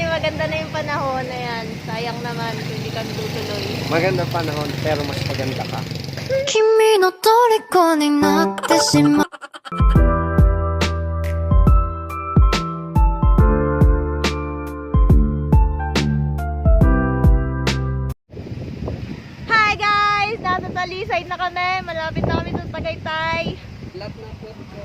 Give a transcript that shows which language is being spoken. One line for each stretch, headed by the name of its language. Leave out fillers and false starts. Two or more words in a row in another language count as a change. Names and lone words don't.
Filipino: maganda na yung panahon. Ayan, sayang naman kung hindi kami tutuloy. Maganda panahon, pero mas maganda ka.
Japanese: 君の虜になってしまう
English: Hi guys!
Filipino: Nasa Talisay na kami. Malapit na kami sa Tagaytay. Flat na flat ko.